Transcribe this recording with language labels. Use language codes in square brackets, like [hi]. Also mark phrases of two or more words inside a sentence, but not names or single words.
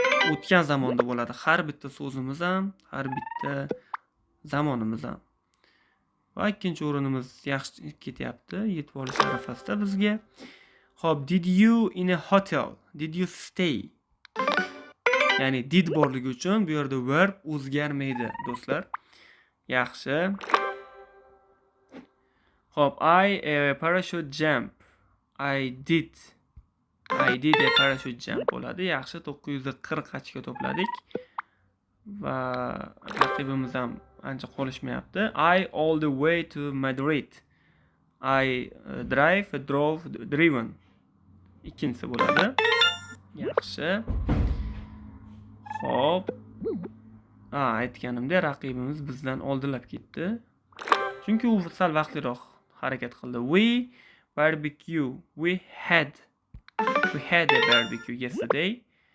[uz] o'tgan zamonda bo'ladi. Har bitta so'zimiz ham, har bitta zamonimiz ham. Va ikkinchi o'rinimiz yaxshi ketyapti, yetib olish arafasida bizga. Xo'p, [en] did you in a hotel? Did you stay? [uz] Ya'ni did borligi uchun bu yerda verb o'zgarmaydi, do'stlar. Yaxshi. Xo'p, [en] I a parachute jump. I did a parachute jump bo'ladi. [uz] Yaxshi, 940 ga to'pladik. Va raqibimiz ham ancha qolishmayapti. [en] I all the way to Madrid. I driven. [uz] Ikkinchisi bo'ladi. Yaxshi. Xo'p. Aytganimdek, raqibimiz bizdan oldinlab ketdi. Chunki u sal vaqtliroq harakat qildi. [en] We had a barbecue yesterday.